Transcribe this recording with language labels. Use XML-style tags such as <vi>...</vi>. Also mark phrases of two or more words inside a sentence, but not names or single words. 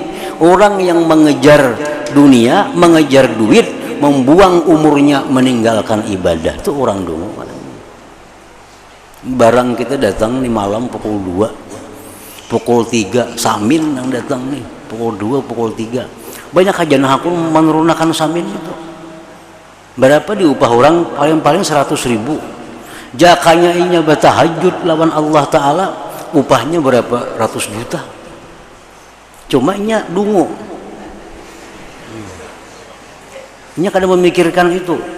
<id>Orang yang mengejar dunia, mengejar duit, membuang umurnya meninggalkan ibadah. Itu orang dungu. Barang kita datang nih malam pukul 2, pukul 3 samin yang datang nih. Pukul 2, pukul 3. Banyak kajian aku menurunkan samin itu. Berapa diupah orang? Paling-paling 100.000.</id> <bjn>Jakanya inya bertahajud lawan Allah Ta'ala, upahnya berapa ratus juta. Cuma inya dungu. Inya kadang memikirkan itu.</bjn>